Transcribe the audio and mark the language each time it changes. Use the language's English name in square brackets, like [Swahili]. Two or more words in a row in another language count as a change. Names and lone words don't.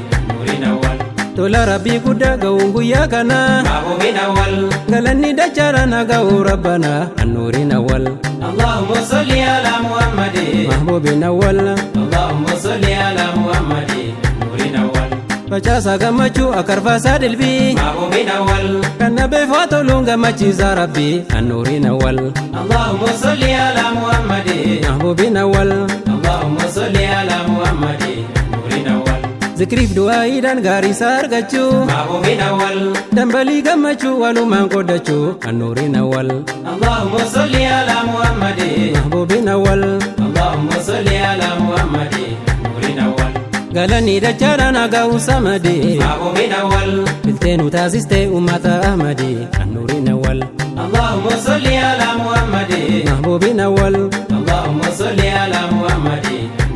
[Arabic] نور أول. [Oromo] Tola Rabbii guddaa ga'uun guyyaa kana. [Arabic] محبوب أول. [Oromo] Galanni dachaadha na ga'u Rabbana. [Arabic] النور أول. اللهم صل على محمد. محبوب أول. اللهم صل على محمد. نور أول. [Oromo] Facaasa gammachuu akarfaasaa dilbii. [Arabic] محبوب أول. [Oromo] Kan na beefaa toluun gammachiisa Rabbi. [Arabic] النور أول. اللهم صل على محمد. محبوب أول. اللهم صل على محمد. نور أول. [Oromo] Zikriif du'aa'iidhaan gaarii isaa argachuu. [Arabic] محبوب أول. [Oromo] Dambalii gammachuu walumaan qooddachuu. [Arabic] نور أول. اللهم صل على محمد. محبوب أول. اللهم صل على محمد. نور أول. [Oromo] Galanii dachaadhaan haa ga'u Samadii. [Arabic] محبوب أول. [Oromo] Biltee nu taasistee uummata Ahmadii. [Arabic] نور أول. اللهم صل على محمد. محبوب أول. اللهم صل على محمد.